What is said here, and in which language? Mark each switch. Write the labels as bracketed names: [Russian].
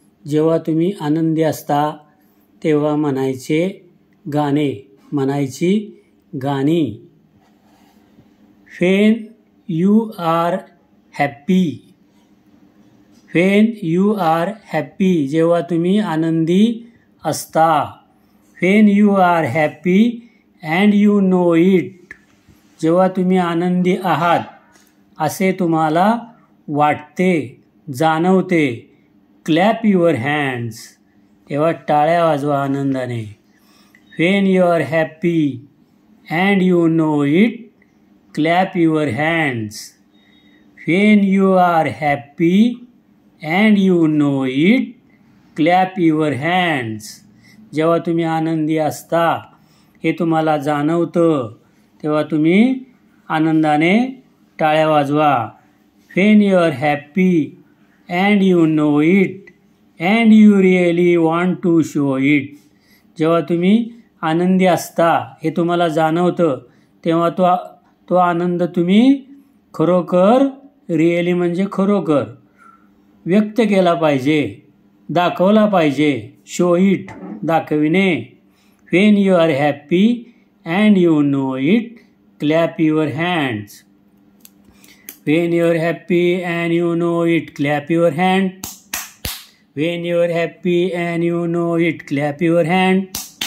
[Marathi] जेव्हा तुम्ही आनंदी असता तेव्हा म्हणायचे गाणे, म्हणायची गाणी. [English] When you are happy. When you are happy. [Marathi] जेव्हा तुम्ही आनंदी असता. [English] When you are happy and you know it. [Marathi] जेव्हा तुम्ही आनंदी आहात असे तुम्हाला वाटते, जाणवते. [English] Clap your hands. [Marathi] तेव्हा टाळ्या वाजवा आनंदाने. [English] When you are happy and you know it, clap your hands. When you are happy and you know it, clap your hands. [Marathi] जेव्हा तुम्ही आनंदी असता हे तुम्हाला जाणवतं तेव्हा तुम्ही आनंदाने टाळ्या वाजवा. [English] When you are happy and you know it and you really want to show it. [Marathi] जेव्हा तुम्ही आनंदी असता हे तुम्हाला जाणवतं तेव्हा तो आनंद तुम्ही खरोखर, रिअली म्हणजे खरोखर व्यक्त केला पाहिजे, दाखवला पाहिजे. [English] show it, [Marathi] दाखविणे. [English] When you are happy and you know it, clap your hands. When you are happy and you know it, clap your hand. When you are happy and you know it, clap your hand.